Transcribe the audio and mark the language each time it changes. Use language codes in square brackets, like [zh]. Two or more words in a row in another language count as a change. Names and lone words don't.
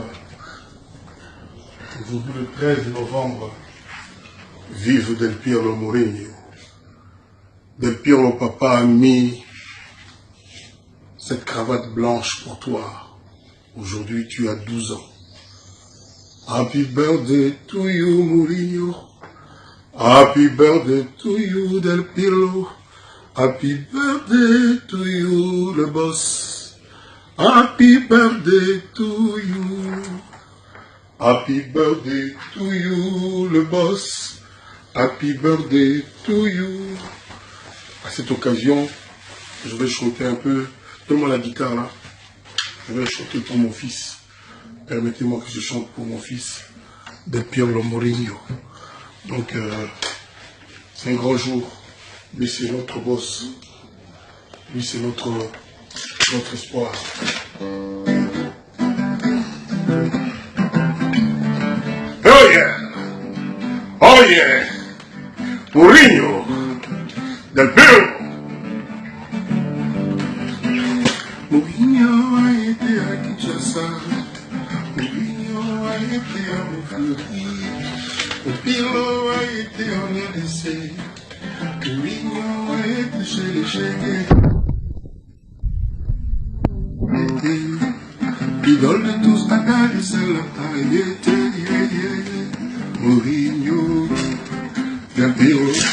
[fr] Aujourd'hui, le 13 novembre. Vive Del Piero Mourinho. Del Piero, papa a mis cette cravate blanche pour toi. Aujourd'hui, tu as 12 ans. [en] Happy birthday to you, Mourinho. Happy birthday to you, Del Piero. Happy birthday to you, [fr] le boss. [en] Happy birthday to you. Happy birthday to you, [fr] le boss. [en] Happy birthday to you. [fr] À cette occasion, je vais chanter un peu. Donne-moi la guitare là. Je vais chanter pour mon fils. Permettez-moi que je chante pour mon fils, Del Piero Mourinho. Donc, c'est un grand jour. Lui, c'est notre boss. Lui, c'est notre espoir. [en] Oh yeah! Oh yeah! Mourinho! [fr] Del Piero! Mourinho a été à Kinshasa. Mourinho a été à Montfleury. Del Piero a été en RDC. Mourinho a été chez les Chegues. Idole de tous, Adal et Salah a été. Mourinho, Del Piero.